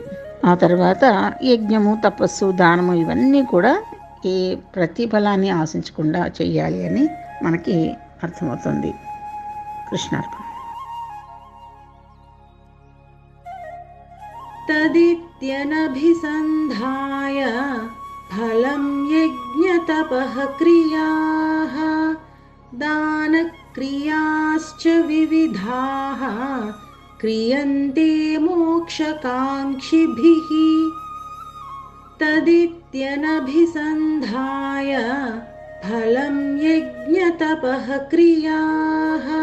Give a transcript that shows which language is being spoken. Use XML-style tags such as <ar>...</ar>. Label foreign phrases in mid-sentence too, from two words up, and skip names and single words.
<te>ఆ తర్వాత యజ్ఞము, తపస్సు, దానము ఇవన్నీ కూడా ఏ ప్రతిఫలాన్ని ఆశించకుండా చెయ్యాలి అని మనకి అర్థమవుతుంది. కృష్ణార్పణ.</te> <sa>తదిత్యనభిసంధాయ फलं यज्ञतपः क्रियाः दानक्रियाश्च विविधाः क्रियन्ते मोक्षकाङ्क्षिभिः तदित्यनभिसन्धाय फलं यज्ञतपः क्रियाः</sa>